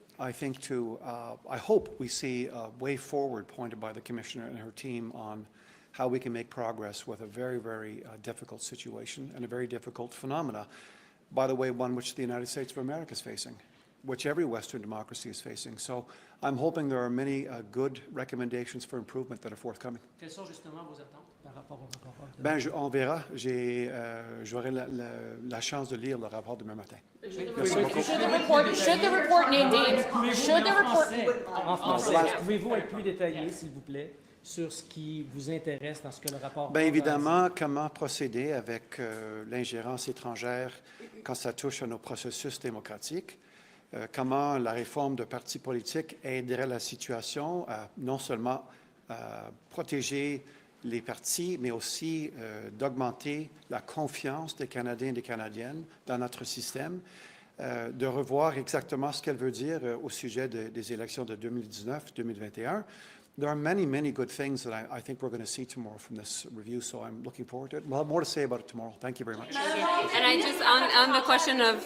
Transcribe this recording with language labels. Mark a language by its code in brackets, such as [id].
[en] I think I hope we see a way forward pointed by the Commissioner and her team on how we can make progress with a very, very difficult situation and a very difficult phenomena. By the way, one which the United States of America is facing, which every Western democracy is facing. So I'm hoping there are many good recommendations for improvement that are forthcoming. [fr] Quelles sont justement vos attentes par rapport au rapport? On verra. J'aurai la chance de lire le rapport demain matin. [en] Should the report name names? Should the report? [fr] En français, pouvez-vous être plus détaillé, s'il vous plaît, sur ce qui vous intéresse dans ce que le rapport... Bien évidemment, comment procéder avec l'ingérence étrangère quand ça touche à nos processus démocratiques, comment la réforme de partis politiques aiderait la situation à non seulement protéger les partis, mais aussi d'augmenter la confiance des Canadiens et des Canadiennes dans notre système, de revoir exactement ce qu'elle veut dire au sujet des élections de 2019-2021. [en] There are many, many good things that I think we're going to see tomorrow from this review, so I'm looking forward to it. We'll have more to say about it tomorrow. Thank you very much. And I just, on the question of,